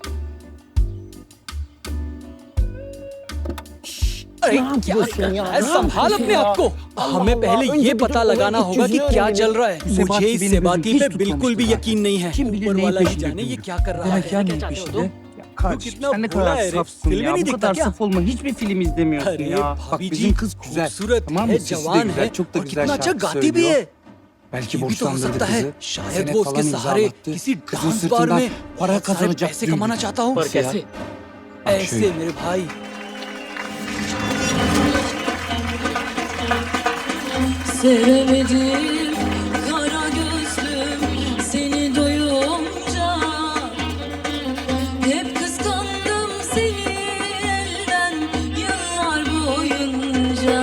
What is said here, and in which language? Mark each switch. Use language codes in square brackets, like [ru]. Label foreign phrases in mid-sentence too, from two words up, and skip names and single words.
[hi] अरे क्या कर रहा है? संभाल अपने आप को। हमें पहले ये पता लगाना होगा कि क्या चल रहा है। मुझे इस सेबाती पे बिल्कुल भी यकीन नहीं है। ऊपर वाला ही जाने ये क्या कर रहा है। क्या कितना भोला है रे, फिल्म नहीं दिखता क्या? [tr] hiçbir film izlemiyorsun [hi] अरे [tr] ya. [hi] भाभी जी खूबसूरत है, जवान है और कितना अच्छा गाती भी है। [tr] Belki [hi] ये भी तो हो सकता है शायद वो उसके सहारे किसी डांस बार में बहुत सारे पैसे कमाना चाहता हूँ। पर कैसे? ऐसे मेरे भाई। [tr] Sevemedim kara gözlüm seni doyunca. Hep kıskandım seni elden yıllar boyunca.